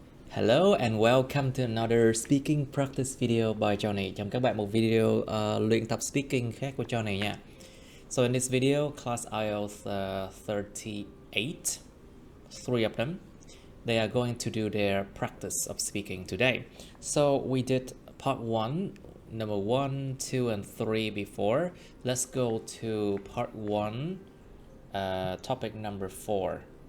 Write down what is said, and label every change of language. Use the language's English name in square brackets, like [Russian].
[English] Hello and welcome to another speaking practice video by Johnny. [Vietnamese] Chào các bạn một video luyện tập speaking khác của Johnny nha. [English] So in this video, class IELTS 38, three of them, they are going to do their practice of speaking today. So we did part 1, number 1, 2, and 3 before. Let's go to part 1, topic number 4.